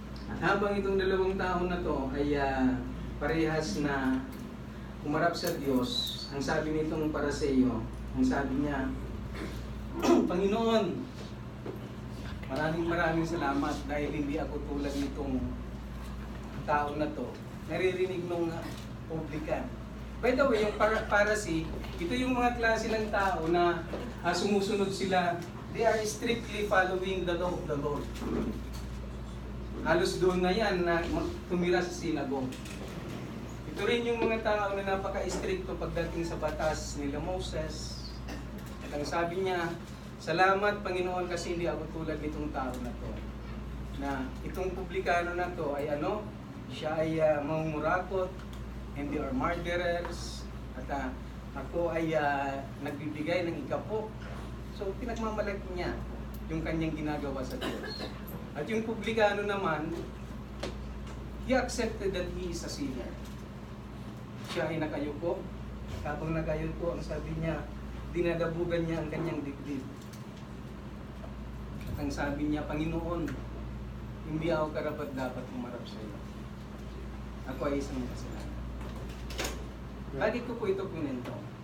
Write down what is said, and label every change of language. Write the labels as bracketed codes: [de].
[tl] At habang itong dalawang tao na to ay parehas na umarap sa Diyos, ang sabi nitong Pariseo, ang sabi niya, Panginoon, maraming salamat dahil hindi ako tulad nitong tao na to. Naririnig nung publikan. [en] By the way, [tl] yung Pharisee, ito yung mga klase ng tao na sumusunod sila. [en] They are strictly following the law of the Lord. [tl] Halos doon na yan na tumira sa synagogue. Ito rin yung mga tao na napaka-stricto pagdating sa batas nila Moses. At ang sabi niya, salamat Panginoon kasi hindi ako tulad nitong tao na to. Na itong publikano na to ay siya ay mangungurakot, [en] and they are murderers, [tl] at ako ay nagbibigay ng ikapo. So pinagmamalaki niya yung kanyang ginagawa sa Diyos. At yung publikano naman, [en] he accepted that he is a sinner. [tl] Siya ay nakayuko. Habang nakayuko, ang sabi niya, dinadabugan niya ang kanyang dibdib. At ang sabi niya, Panginoon, hindi ako karapat dapat umarap sa iyo. Ako ay isang kasalanan. Bakit ko po ito pinento?